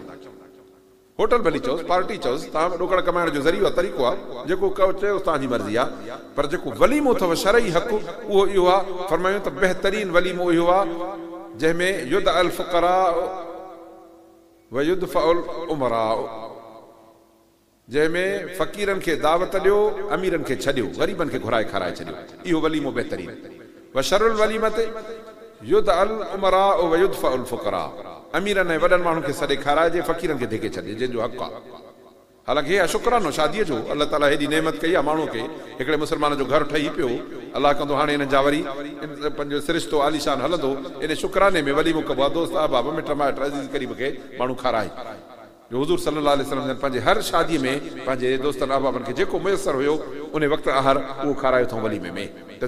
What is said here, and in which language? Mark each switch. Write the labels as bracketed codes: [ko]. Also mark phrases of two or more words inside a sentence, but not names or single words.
[sd] होटल भली चओसि, पार्टी चओसि, तव्हां ॾोकड़ कमाइण जो ज़रियो आहे, तरीक़ो आहे, जेको चयोसि तव्हांजी मर्ज़ी आहे, पर जेको वलीमो अथव शरई हक़, उहो इहो आहे। फरमायूं त बहितरीन वलीमो इहो आहे जंहिंमें [ar] يدعى الفقراء ويدفع الأمراء, [sd] जंहिंमें फ़क़ीरनि खे दावत ॾियो, अमीरनि खे छॾियो, ग़रीबनि खे घुराए खाराए छॾियो, इहो वलीमो बहितरीन। [ar] وشر الوليمة يدعى الأمراء ويدفع الفقراء, [sd] अमीरनि ऐं वॾनि माण्हुनि खे सॾे खाराइजे, फ़क़ीरनि खे धिके छॾे, जंहिंजो हक़ आहे। हालांकि हे शुक्रानो शादीअ जो अल्लाह ताला हेॾी नेमत कई आहे माण्हू खे हिकिड़े मुस्लमान जो घर ठही पियो अल्लाह कंदो हाणे हिन जा वरी पंहिंजो सिरिश्तो आलीशान हलंदो इन शुक्राने में वली मुकबो आहे दोस्त अहबाब मिट माइट अज़ीज़ करीब खे माण्हू खाराए जो हुज़ूर [ar] صلى الله عليه وسلم [sd] पंहिंजे हर शादीअ में पंहिंजे दोस्तनि अहबाबनि खे जेको मुयसर हुयो उन वक़्तु आहार उहो खारायो अथऊं वलीमे में तंहिंजे